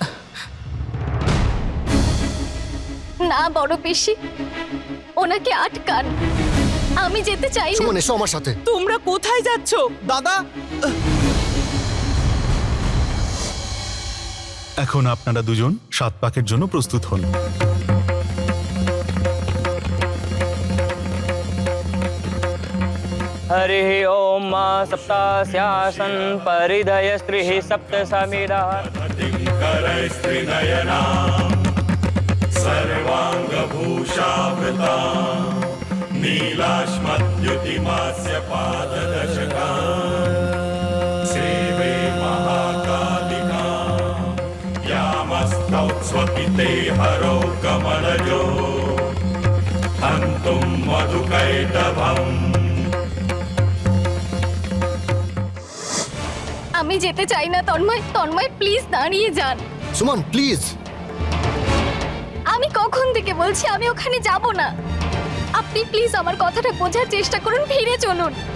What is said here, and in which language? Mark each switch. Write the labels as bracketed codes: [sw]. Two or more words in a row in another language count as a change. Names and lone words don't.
[bn] না বড় পিসি, ওনাকে আটকান। আমি যেতে চাই না। সুমন, এসো আমার সাথে। তোমরা কোথায় যাচ্ছ? দাদা, এখন আপনারা দুজন 7 পাকের জন্য প্রস্তুত হন। [sa] हरिः ओम मा सप्तास्यासन् परिधय स्त्रिः सप्त समिदः सर्वाङ्गभूषावृता नीलाश्मद्युतिमास्य पाददशका सेवे महाकालिका यामस्तौ स्वपिते हरो कमलजो हन्तुं मधुकैटभम्। [bn] আমি যেতে চাই না তন্ময়। তন্ময় প্লিজ দাঁড়িয়ে যান। সুমন প্লিজ। আমি কখন থেকে বলছি আমি ওখানে যাব না। আপনি প্লিজ আমার কথাটা বোঝার চেষ্টা করুন, ফিরে চলুন।